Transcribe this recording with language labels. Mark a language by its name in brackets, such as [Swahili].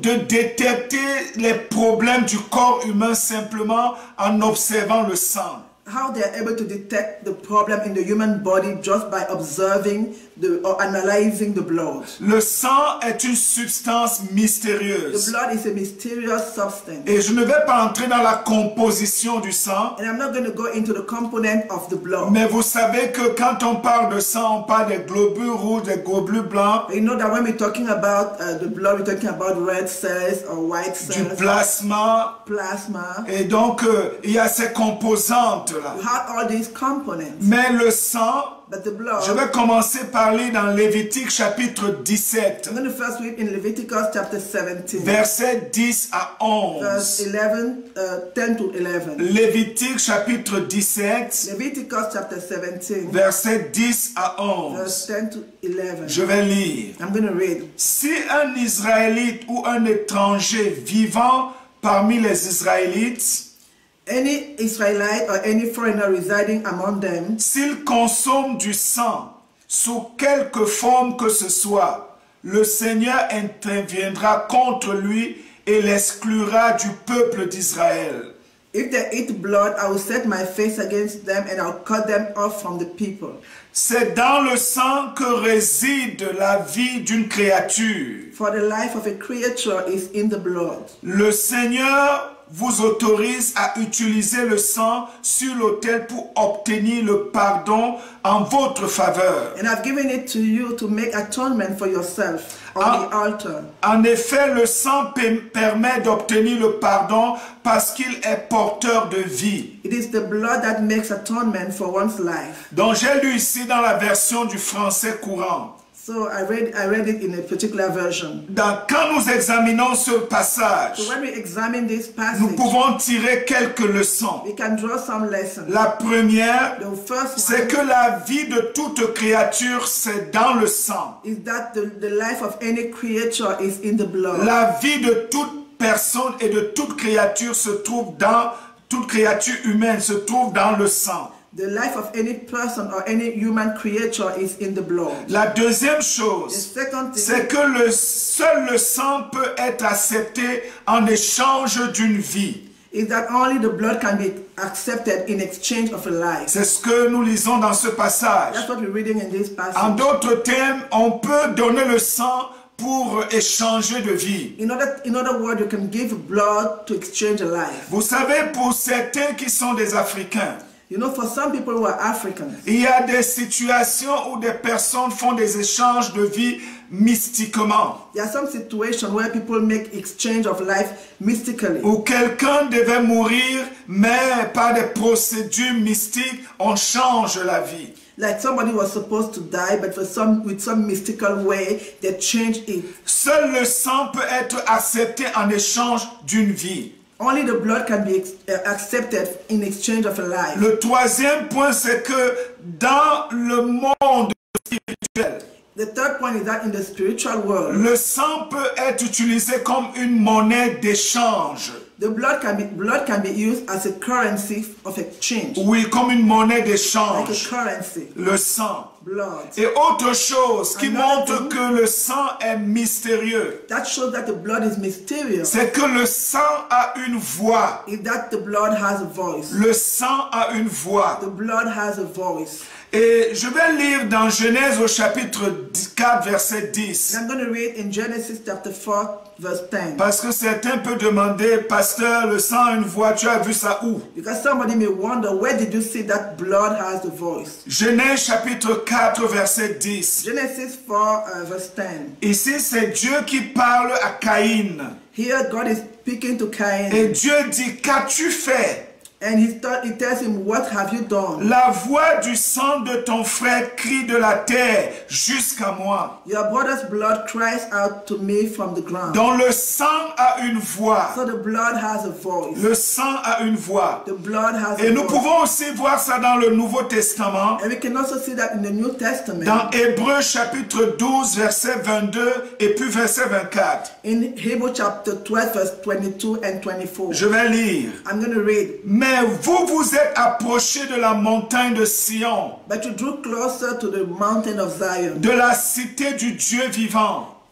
[French] de détecter les problèmes du corps humain simplement en observant le sang? [English] how they are able to detect the problem in the human body just by observing or analyzing the blood. [French] Le sang est une substance [English] The [French] mystérieuse. [English] blood is a mysterious substance. [French] Et je ne vais pas entrer dans la composition du sang, [English] And I'm not going to go into the component of the blood. [French] mais vous savez que quand on parle de sang, on parle des globules rouges, des globules blancs, [English] You know that when we're talking about the blood, we're talking about red cells or white [French] du [English] cells, [French] plasma. [English] plasma. [French] Et donc, il y a ces composantes-là. [English] You have all these components. [French] Mais le sang, [English] But the blood, [French] je vais commencer par lire dans Lévitique chapitre 17, [English] I'm going to first read in Leviticus chapter 17, [French] versets 10 à [English] verse [French] 11. [English] 10 to 11. [French] Lévitique chapitre 17, [English] Leviticus chapter 17, [French] versets 10 à 11. [English] verse 10 to 11. [French] Je vais lire. [English] I'm going to read. [French] Si un Israélite ou un étranger vivant parmi les Israélites, [English] Any Israelite or any foreigner residing among them, [French] s'il consomme du sang sous quelque forme que ce soit, le Seigneur interviendra contre lui et l'exclura du peuple d'Israël. [English] if they eat blood, I will set my face against them and I'll cut them off from the people. [French] C'est dans le sang que réside la vie d'une créature. [English] For the life of a creature is in the blood. [French] Le Seigneur vous autorise à utiliser le sang sur l'autel pour obtenir le pardon en votre faveur. [English] And I've given it to you to make atonement for yourself on the altar. [French] En effet, le sang permet d'obtenir le pardon parce qu'il est porteur de vie. [English] It is the blood that makes atonement for one's life. [French] Donc j'ai lu ici dans la version du français courant. [English] So I read it in a particular version. [French] Quand nous examinons ce passage, [English] So when we examine this [French] nous [English] passage, [French] pouvons tirer quelques leçons. [English] we can draw some lessons. [French] La première, [English] The first [French] c'est [English] one [French] que la vie de toute créature, c'est dans le sang. [English] is that the life of any creature is in the blood. [French] La vie de toute personne et de toute créature se trouve dans, toute créature humaine se trouve dans le sang. [English] The life of any person or any human creature is in the blood. [French] La deuxième [English] The [French] chose, [English] second thing [French] c'est que seul le sang peut être accepté en échange d'une vie. [English] is that only the blood can be accepted in exchange of a life. [French] C'est ce que nous lisons dans ce passage. [English] That's what we're reading in this [French] En [English] passage. [French] d'autres termes, on peut donner le sang pour échanger de vie. [English] In other words, you can give blood to exchange a life. [French] Vous savez, pour certains qui sont des Africains, [English] You know, for some people who are Africans, [French] il y a des situations où des personnes font des échanges de vie mystiquement. [English] there are some situations where people make exchange of life mystically. [French] Où quelqu'un devait mourir, mais par des procédures mystiques, on change la vie. [English] Like somebody was supposed to die, but with some mystical way, they changed it. [French] Seul le sang peut être accepté en échange d'une vie. [English] Only the blood can be accepted in exchange of a life. [French] Le troisième point, c'est que dans le monde spirituel, [English] The third point is that in the spiritual world, [French] le sang peut être utilisé comme une monnaie d'échange. [English] the blood can be used as a currency of exchange. [French] Oui, comme une monnaie [English] Like a [French] d'échange. [English] currency, [French] Le sang. [English] blood. [French] Et autre chose qui [English] Another [French] montre [English] thing, [French] que le sang est mystérieux, [English] that shows that the blood is mysterious. [French] c'est que le sang a une voix. [English] Is that the blood has a voice. [French] Le sang a une voix. [English] The blood has a voice. [French] Et je vais lire dans Genèse au chapitre 4, verset 10. [English] And I'm going to read in Genesis chapter 4, verse 10. [French] Parce que certains peuvent demander, pasteur, le sang a une voix, tu as vu ça où? [English] Because somebody may wonder, where did you see that blood has a voice? [French] Genèse chapitre 4, verset 10. [English] Genesis 4, verse 10. [French] Ici, c'est Dieu qui parle à Caïn. [English] Here God is speaking to Cain. [French] Et Dieu dit, qu'as-tu fait? [English] And he tells him, what have you done? [French] La voix du sang de ton frère crie de la terre jusqu'à moi. [English] Your brother's blood cries out to me from the ground. [French] Donc le sang a une voix. [English] So the blood has a voice. [French] Le sang a une voix. [English] The blood has [French] Et [English] a [French] nous [English] voice. [French] pouvons aussi voir ça dans le Nouveau Testament. [English] And we can also see that in the New Testament. [French] Dans Hébreux chapitre 12, verset 22 et puis verset 24. [English] In Hebrews chapter 12, verse 22 and 24. [French] Je vais lire. [English] I'm going to read. [French] Mais vous vous êtes approchés de la montagne de Sion, [English] But you drew closer to the mountain of Zion, [French] de la cité du Dieu vivant,